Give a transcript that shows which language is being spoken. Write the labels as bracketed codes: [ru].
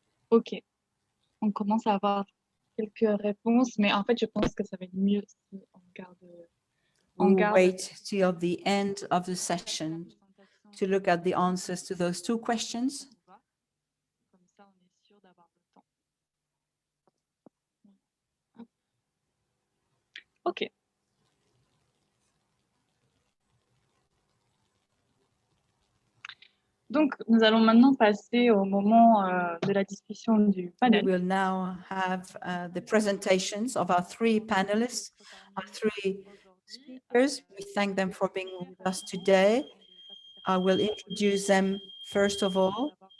[fr] Ok, on commence à avoir quelques réponses, mais en fait, je pense que ça va être mieux si on garde. [en] We will wait till the end of the session to look at the answers to those two questions. [fr] Comme ça, on est sûr d'avoir le temps. Ok. Donc, nous allons maintenant passer au moment de la discussion du panel. [en] We will now have the presentations of our three panelists, our three speakers. We thank them for being with us today. I will introduce them first of all.